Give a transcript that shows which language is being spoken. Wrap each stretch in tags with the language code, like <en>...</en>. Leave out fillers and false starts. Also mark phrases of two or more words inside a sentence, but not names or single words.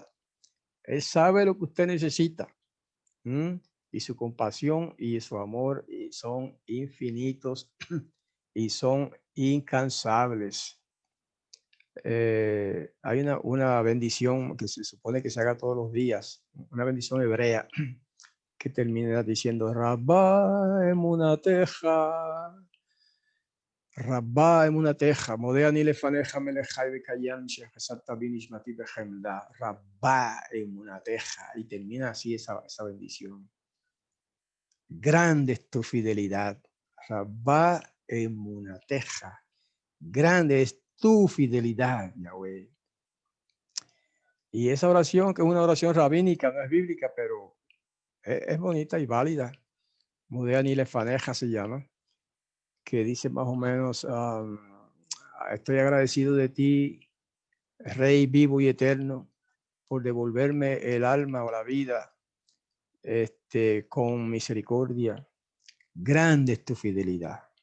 <es>Él sabe lo que usted necesita. Y su compasión y su amor y son infinitos y son incansables. Hay una bendición que se supone que se haga todos los días, una bendición hebrea que termina diciendo</es> <he>רבה אמונתך, רבה אמונתך, מודה אני לפניך מלך חי וקיים שהחזרת בי נשמתי בחמלה, רבה אמונתך,</he> <es>y termina así esa bendición. Grande es tu fidelidad,</es> <he>רבה אמונתך,</he> <es>grande es tu fidelidad, Yahweh. Y esa oración, que es una oración rabínica, no es bíblica, pero es bonita y válida.</es> <he>מודה אני לפניך</he> <es>se llama, que dice más o menos, estoy agradecido de ti, Rey vivo y eterno, por devolverme el alma o la vida con misericordia. Grande es tu fidelidad.</es>